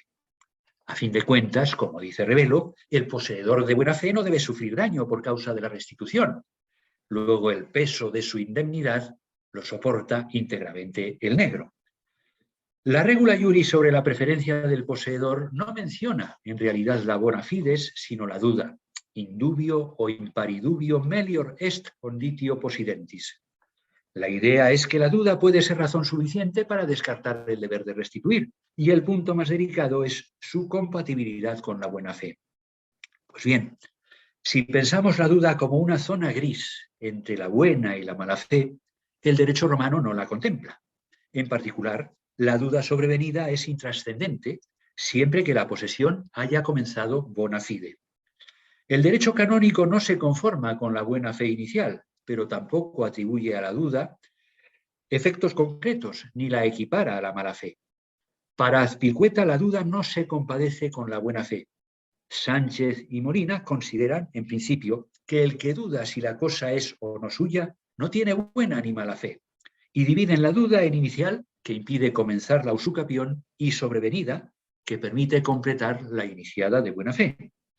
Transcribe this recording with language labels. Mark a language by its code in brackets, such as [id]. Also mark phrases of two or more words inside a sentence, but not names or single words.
[es] A fin de cuentas, como dice Revelo, el poseedor de buena fe no debe sufrir daño por causa de la restitución. Luego el peso de su indemnidad lo soporta íntegramente el negro. La [la] regula iuris [es] sobre la preferencia del poseedor no menciona en realidad la [la] bona fides, [es] sino la duda. [la] Indubio o imparidubio melior est conditio possidentis. [es] La idea es que la duda puede ser razón suficiente para descartar el deber de restituir, y el punto más delicado es su compatibilidad con la buena fe. Pues bien, si pensamos la duda como una zona gris entre la buena y la mala fe, el derecho romano no la contempla. En particular, la duda sobrevenida es intrascendente siempre que la posesión haya comenzado [la] bona fide. [es] El derecho canónico no se conforma con la buena fe inicial, pero tampoco atribuye a la duda efectos concretos ni la equipara a la mala fe. Para Azpilcueta, la duda no se compadece con la buena fe. Sánchez y Molina consideran, en principio, que el que duda si la cosa es o no suya no tiene buena ni mala fe, y dividen la duda en inicial, que impide comenzar la usucapión, y sobrevenida, que permite completar la iniciada de buena fe.